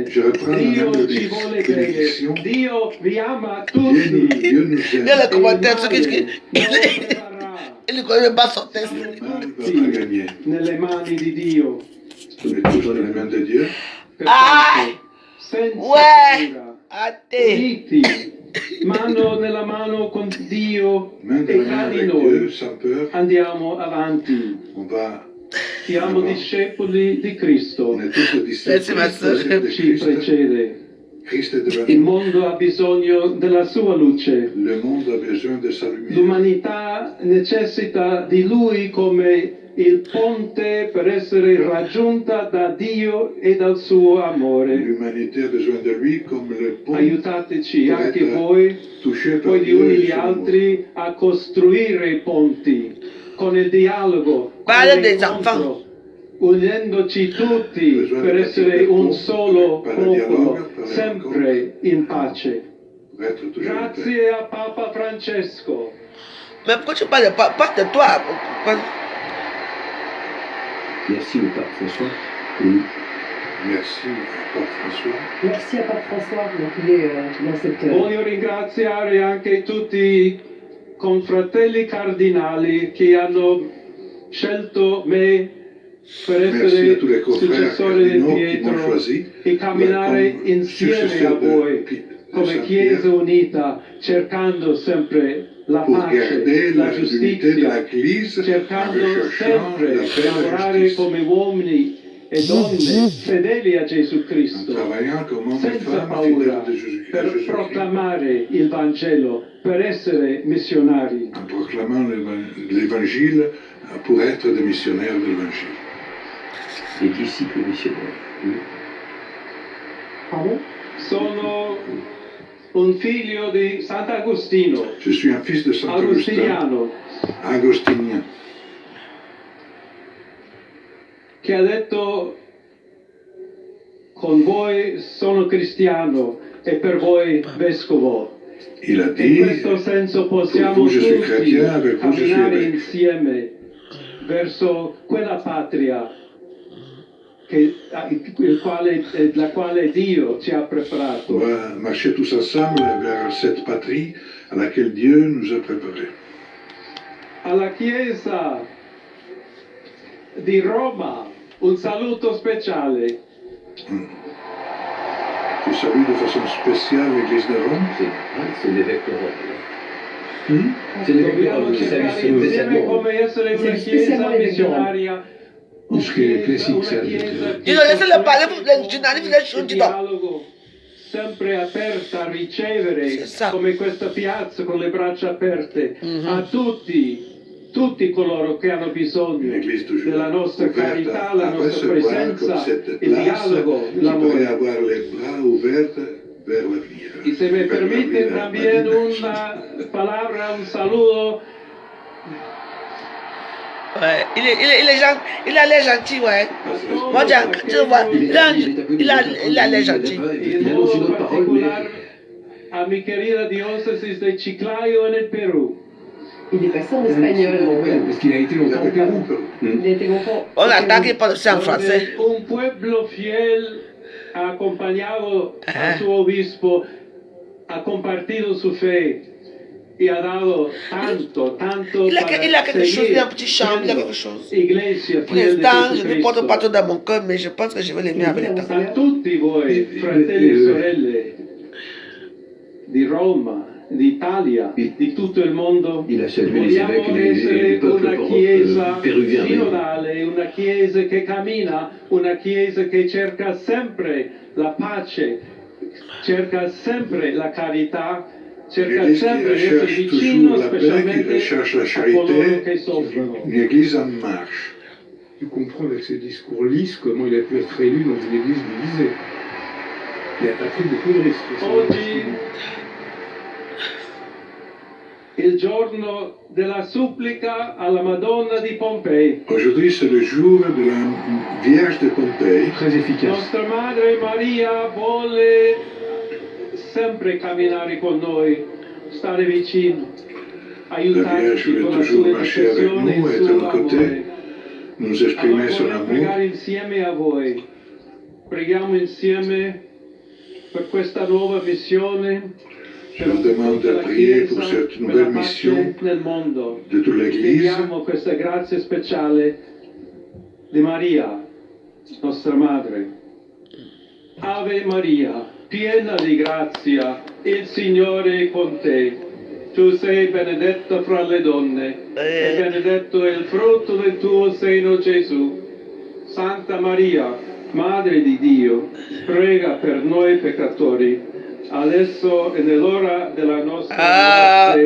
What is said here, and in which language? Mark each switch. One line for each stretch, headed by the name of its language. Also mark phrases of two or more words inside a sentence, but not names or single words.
French: Je reprends la
Italian: Dio
French: même
Italian: ci vuole
French: bénédiction.
Italian: bene. Dio vi ama tutti.
French: Dieu nous Il y a aime. le commentaire, ce il ne connaît même pas son test. Il va pas gagner.
Italian: Nelle mani di Dio.
French: On est tous dans les mains de Dieu. Ah!
Italian: Senza
French: Ouais!
Italian: paura. A te! Uniti, mano nella mano con Dio
French: Main
Italian: e
French: dans la
Italian: tra
French: main
Italian: di
French: avec
Italian: noi
French: Dieu, sans peur.
Italian: andiamo avanti.
French: On va.
Italian: Siamo discepoli di Cristo.
French: On est tous disciples de
Italian: Ci
French: Christ.
Italian: precede.
French: Christ est devant
Italian: Il
French: nous.
Italian: mondo ha bisogno della sua luce.
French: Le monde a besoin de sa lumière.
Italian: L'umanità necessita di Lui come il ponte per essere raggiunta da Dio e dal suo amore.
French: L'humanité a besoin de lui comme le pont
Italian: Aiutateci
French: pour
Italian: anche
French: être
Italian: voi,
French: touché par
Italian: poi gli
French: Dieu
Italian: uni
French: et
Italian: gli
French: son amour.
Italian: altri, a costruire i ponti con il dialogo, con
French: Parle des
Italian: l'incontro,
French: enfants.
Italian: unendoci tutti per essere un solo popolo, sempre in pace.
French: Pour être toujours en paix.
Italian: Grazie a Papa Francesco.
French: Mais pourquoi tu parles pas de toi? Merci au pape François. Oui. Merci à Pape François. Merci à Pape François, donc il est dans cette...
Italian: Voglio ringraziare anche tutti confratelli cardinali che hanno scelto me per essere successore di Pietro e camminare insieme a voi come Chiesa unita, cercando sempre la pace, la giustizia, cercando sempre di lavorare come uomini e donne fedeli a Gesù Cristo, senza paura, per proclamare il Vangelo, per essere missionari.
French: En proclamant l'évangile pour être des missionnaires de l'évangile. Des disciples missionnaires. Pardon?
Italian: Sono un figlio di Sant'Agostino.
French: Je suis un fils de Saint-Augustin,
Italian: Agostiniano,
French: agostinien,
Italian: che ha detto: con voi sono cristiano e per voi vescovo.
French: il a
Italian: In
French: dit,
Italian: questo senso
French: pour
Italian: possiamo
French: vous je suis
Italian: tutti
French: chrétien, avec vous je suis
Italian: camminare
French: évêque.
Italian: insieme verso quella patria la quale Dio ci ha preparato.
French: On va marcher tous ensemble vers cette patrie à laquelle Dieu nous a préparés.
Italian: Alla Chiesa di Roma un saluto speciale.
French: Je salue de façon spéciale l'Église de Rome. C'est l'évêque de Rome. C'est l'évêque
Italian: di Roma che
French: salue spécialement.
Italian: Come essere una Chiesa missionaria.
French: Laissez-le parler, les journalistes, les choses, dis donc.
Italian: Sempre aperta a ricevere, come questa piazza con le braccia aperte, a tutti coloro che hanno bisogno della nostra carità, la nostra presenza, il dialogo, l'amore.
French: avoir les bras ouverts vers l'avenir.
Spanish: Y se me permite también una palabra, un saludo.
French: Ouais, il a l'air gentil, ouais. Moi, tu vois, il a l'air gentil.
Spanish: A mi querida diócesis de Chiclayo en el Perú.
French: Il est passé en espagnol. Parce qu'il a été longtemps au Pérou. Il a été longtemps. On attend qu'il parle aussi en français.
Spanish: Un pueblo fiel ha acompañado a su obispo, ha compartido su fe y ha dado tanto
French: Il a quelque chose, il a un petit charme, il a quelque chose. Pour l'instant, je ne porte pas tout dans mon cœur, mais je pense que je vais l'aimer avec le temps.
Italian: A tutti voi, fratelli e sorelle di Roma, d'Italia, di tutto il mondo, vogliamo essere una chiesa sinodale, una chiesa che cammina, una chiesa che cerca sempre la pace, cerca sempre la carità, cerca sempre di essere vicino specialmente a coloro che soffrono.
French: Une église en marche. Tu comprends avec ce discours lisse comment il a pu être élu dans une église divisée. Il a pas pris beaucoup de risques.
Italian: Oggi il giorno della supplica alla Madonna di Pompei.
French: Aujourd'hui, c'est le jour de la Vierge de Pompei. Très efficace.
Italian: Nostra Madre Maria vuole sempre camminare con noi, stare vicino, aiutarci con la sua intercessione e il suo amore.
French: Nous exprimer son
Italian: Allora,
French: amour.
Italian: pregare insieme a voi. Preghiamo insieme per questa nuova missione.
French: Je vous demande de prier pour cette nouvelle mission
Italian: nel mondo.
French: de toute l'Église.
Italian: Chiediamo questa grazia speciale di Maria, nostra Madre. Ave Maria, piena di grazia, il Signore è con te. Tu sei benedetta fra le donne, e benedetto è il frutto del tuo seno, Gesù. Santa Maria, Madre di Dio, prega per noi peccatori, adesso e nell'ora della nostra morte.